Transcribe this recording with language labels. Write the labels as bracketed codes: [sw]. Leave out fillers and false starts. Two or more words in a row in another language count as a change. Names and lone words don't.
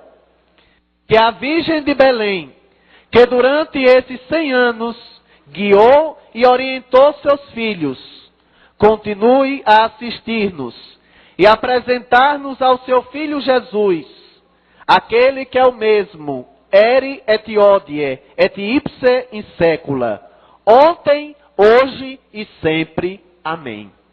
[pt] Que a Virgem de Belém, que durante esses 100 anos guiou e orientou seus filhos, continue a assistir-nos e apresentar-nos ao seu Filho Jesus, aquele que é o mesmo, [la] ere et hodie et ipse in secula, [pt] ontem, hoje e sempre. Amém.